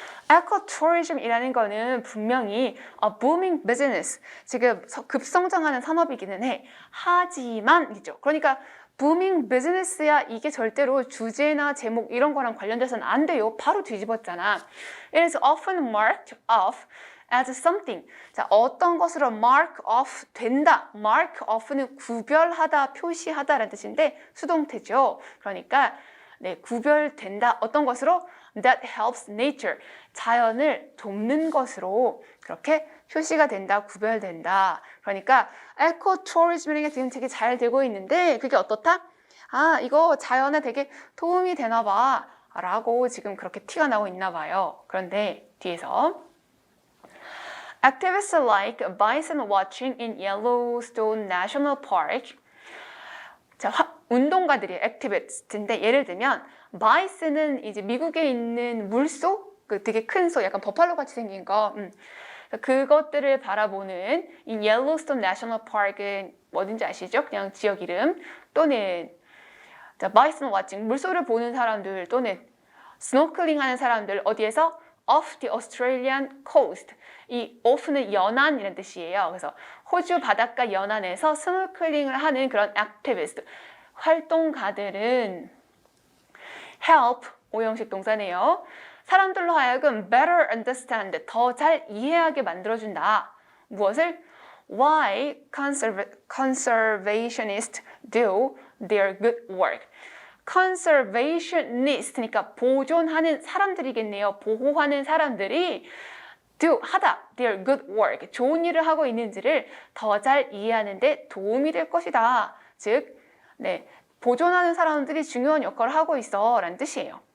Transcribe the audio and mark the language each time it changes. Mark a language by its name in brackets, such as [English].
[Korean] 에코투어리즘이라는 거는 분명히 [English] booming business, [Korean] 지금 급성장하는 산업이기는 해. 하지만 이죠. 그러니까 [English] booming business [Korean] 야 이게 절대로 주제나 제목 이런 거랑 관련돼서는 안 돼요. 바로 뒤집었잖아. [English] It is often marked off as something. [Korean] 자, 어떤 것으로 mark off 된다. mark off는 구별하다, 표시하다라는 뜻인데 수동태죠. 그러니까 네, 구별된다. 어떤 것으로? [English] That helps nature. [Korean] 자연을 돕는 것으로 그렇게 표시가 된다, 구별된다. 그러니까 에코투어리즘이라는 게 지금 되게 잘 되고 있는데 그게 어떻다? 이거 자연에 되게 도움이 되나 봐 라고 지금 그렇게 티가 나고 있나 봐요. 그런데 뒤에서 [English] Activists like bison watching in Yellowstone National Park. [Korean] 자, 운동가들이 액티비스트인데 예를 들면 바이슨은 이제 미국에 있는 물소, 그 되게 큰 소, 약간 버팔로 같이 생긴 거, 그것들을 바라보는 이 옐로스톤 내셔널 파크는 어딘지 아시죠? 그냥 지역 이름 또는 자, 바이슨 워칭, 물소를 보는 사람들 또는 스노클링 하는 사람들 어디에서? [English] off the Australian coast. [Korean] 이 off는 연안이라는 뜻이에요. 그래서 호주 바닷가 연안에서 스노클링을 하는 그런 액티비스트, 활동가들은 help, 오형식 동사네요. 사람들로 하여금 [English] better understand, [Korean] 더 잘 이해하게 만들어준다. 무엇을? [English] Why conservationists do their good work. [Korean] conservationist니까 보존하는 사람들이겠네요. 보호하는 사람들이 do, 하다, [English] their good work, [Korean] 좋은 일을 하고 있는지를 더 잘 이해하는 데 도움이 될 것이다. 즉, 네, 보존하는 사람들이 중요한 역할을 하고 있어 라는 뜻이에요.